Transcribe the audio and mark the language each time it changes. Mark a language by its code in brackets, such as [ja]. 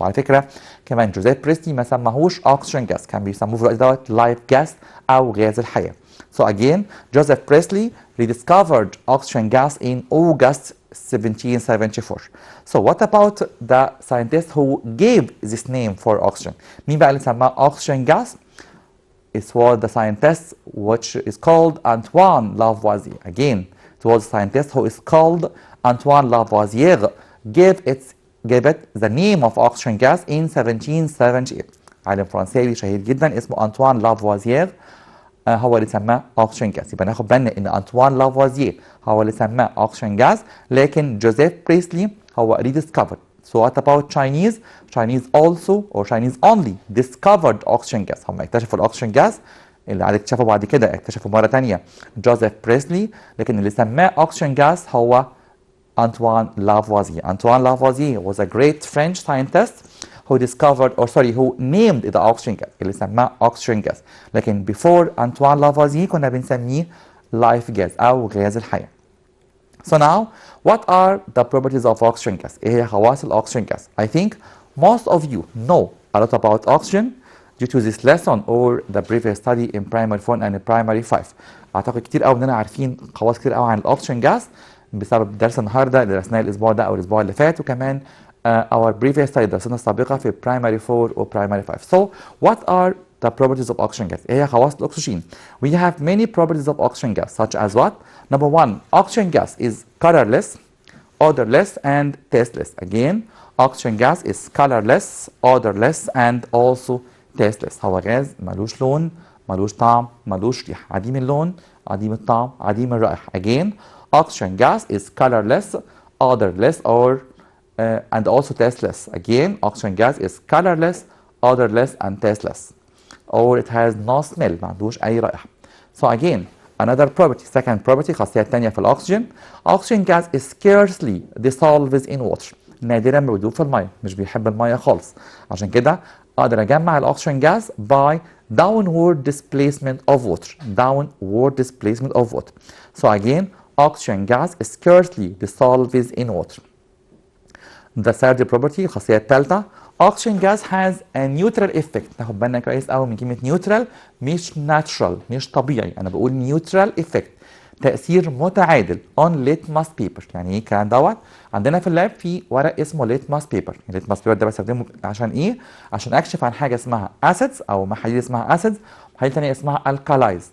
[ar] وعلى فكره كمان جوزيف بريسلي ما سماهوش اوكسجين جاس، كان بيسموه في الوقت دوت لايف جاس او غاز الحياه. [en] So again, Joseph Priestley rediscovered oxygen gas in August 1774. So what about the scientist who gave this name for oxygen? [ar] مين بقى اللي سماه oxygen gas? [en] It was the scientist which is called Antoine Lavoisier. Again, it was a scientist who is called Antoine Lavoisier gave it the name of oxygen gas in 1778. [ar] عالم فرنساوي شهير جدا اسمه أنطوان لافوازيير هو اللي سماه اوكسجين جاز. يبقى ناخد بالنا ان أنطوان لافوازيير هو اللي سماه اوكسجين جاز، لكن جوزيف بريسلي هو rediscovered. [en] So what about Chinese? Chinese also or Chinese only discovered oxygen gas. [ar] هم اكتشفوا الاكسجين جاز، اللي على اكتشفوا بعد كده اكتشفوا مرة تانية جوزيف بريسلي، لكن اللي سماه اوكسجين جاز هو Antoine Lavoisier. [en] Antoine Lavoisier was a great French scientist who named the oxygen gas [ar] اللي سماه [en] oxygen gas. [ar] لكن [en] before Antoine Lavoisier [ar] كنا بنسميه life gas أو غاز الحياة. [en] So now, what are the properties of oxygen gas? [ar] إيه هي خواص الأكسجين gas? [en] I think most of you know a lot about oxygen due to this lesson or the previous study in primary 4 and primary 5. [ar] أعتقد كتير قوي إننا عارفين خواص كتير قوي عن الأكسجين gas بسبب درس النهارده اللي درسناه الأسبوع ده أو الأسبوع اللي فات، وكمان [en] our previous study [ar] درسنا السابقة في primary 4 و primary 5. [en] So, what are the properties of oxygen gas? [ar] إيه هي خواص الأكسجين؟ [en] We have many properties of oxygen gas such as what? Number one, oxygen gas is colorless, odorless, and tasteless. Again, oxygen gas is colorless, odorless, and also tasteless. [ar] هو غاز ملوش لون، ملوش طعم، ملوش ريحة، عديم اللون، عديم الطعم، عديم الرائحة. [en] Again, oxygen gas is colorless, odorless, and also tasteless. Again, oxygen gas is colorless, odorless, and tasteless. Or it has no smell، [ar] ما عندوش أي رائحة. [en] So again, another property, second property، [ar] خاصية تانية في الأكسجين. [en] Oxygen gas is scarcely dissolves in water. [ar] نادرا ما بيدوب في المية، مش بيحب المية خالص. عشان كده اقدر اجمع الاكسجين جاز [en] by downward displacement of water. Downward displacement of water. So again, oxygen gas scarcely dissolves in water. The third property [ar] الخاصية الثالثة [en] oxygen gas has a neutral effect. [ar] ناخد بالنا كويس قوي من كلمة neutral، مش natural، مش طبيعي، أنا بقول neutral effect، تأثير متعادل [en] on litmus paper. [ar] يعني إيه الكلام دوت؟ عندنا في اللاب في ورق اسمه litmus paper. litmus paper ده بستخدمه عشان إيه؟ عشان أكشف عن حاجة اسمها acids أو محاليل اسمها acids، محاليل تانية اسمها alkalis.